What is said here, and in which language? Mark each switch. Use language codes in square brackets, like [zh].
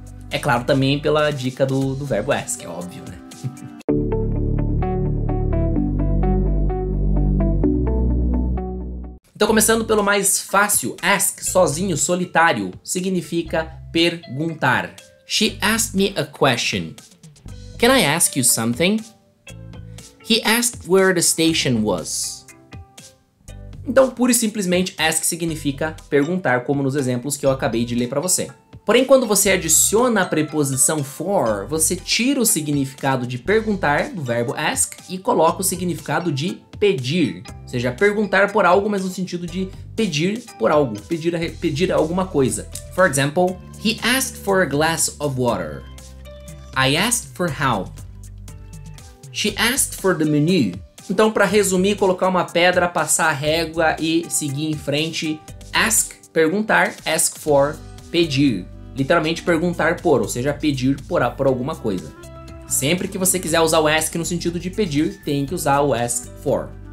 [pt] É claro, também pela dica do verbo ask, é óbvio, né? Então, começando pelo mais fácil, ask, sozinho, solitário, significa perguntar. [en] She asked me a question. Can I ask you something? He asked where the station was. [pt] Então, pura e simplesmente, ask significa perguntar, como nos exemplos que eu acabei de ler para você. Porém, quando você adiciona a preposição for, você tira o significado de perguntar, do verbo ask, e coloca o significado de pedir. Ou seja, perguntar por algo, mas no sentido de pedir por algo, pedir alguma coisa. [en] For example, he asked for a glass of water. I asked for help. She asked for the menu. [pt] Então, para resumir, colocar uma pedra, passar a régua e seguir em frente. Ask, perguntar. Ask for, pedir. Literalmente perguntar por, ou seja, pedir por alguma coisa. Sempre que você quiser usar o ask no sentido de pedir, tem que usar o ask for.